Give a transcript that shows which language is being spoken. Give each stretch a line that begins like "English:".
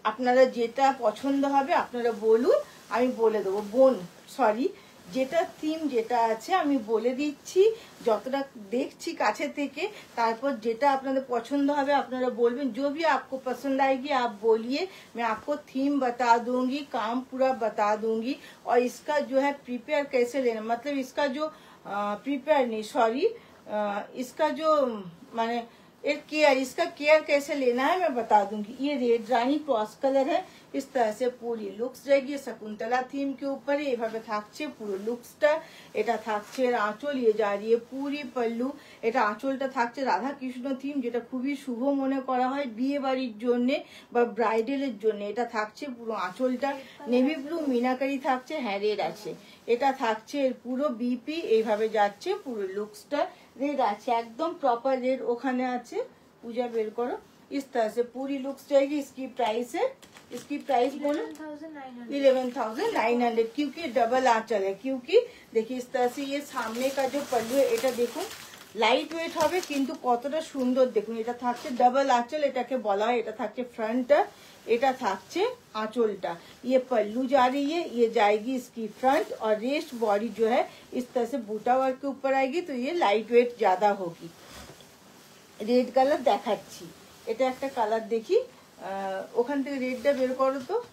Bangla: আপনারা যেটা পছন্দ হবে আপনারা বলুন, আমি বলে দেবো। বোন সরি, যেটা থিম যেটা আছে আমি বলে দিচ্ছি, যতটা দেখছি কাছে থেকে, তারপর যেটা আপনাদের পছন্দ হবে আপনারা বলবেন।
Hindi: जो भी आपको पसंद आएगी आप बोलिए, मैं आपको थीम बता दूंगी, काम पूरा बता दूंगी। और इसका जो है प्रिपेयर कैसे लेना, मतलब इसका जो प्रिपेयर नहीं सॉरी, इसका जो माने एक केयर, इसका केयर कैसे लेना है मैं बता दूंगी। ये रेड रानी क्रॉस कलर है, इस तरह से पूरी लुक्स जाएगी। शकुंतला थीम के ऊपर
Bangla: এইভাবে থাকছে পুরো লুকসটা। এটা থাকছে এর আঁচল,
Hindi: ये जा रही है पूरी पल्लू।
Bangla: এটা আঁচলটা থাকছে রাধা কৃষ্ণ থিম, যেটা খুবই শুভ মনে করা হয় বিয়ে বাড়ির জন্য বা ব্রাইডালের জন্য। এটা থাকছে পুরো আঁচলটা নেভি ব্লু মিনাকারি থাকছে, হ্যাঁ রেড আছে। এটা থাকছে এর পুরো বিপি, এইভাবে যাচ্ছে পুরো লুকসটা रेड আছে একদম प्रॉपर रेड ওখানে আছে।
Hindi: पूजा बेर करो, इस तरह से पूरी लुक्स जाएगी। इसकी प्राइस है, इसकी प्राइस बोलो 11,900, क्योंकि डबल आंचल है। क्योंकि देखिए इस तरह से ये सामने का जो पल्लू है
Bangla: এটা দেখুন লাইট ওয়েট হবে কিন্তু কতটা সুন্দর দেখুন। এটা থাকছে ডাবল আঁচল, এটাকে বলা হয়। এটা থাকছে ফ্রন্টটা, এটা থাকছে আঁচলটা।
Hindi: ये पल्लू जा रही है, ये जाएगी इसकी फ्रंट, और रेस्ट बॉडी जो है इस तरह से बूटा वर्क के ऊपर आएगी, तो ये लाइट वेट ज्यादा होगी।
Bangla: रेड কালার দেখাচ্ছি, এটা একটা কালার দেখি। ওখান থেকে রেডটা বের করো তো।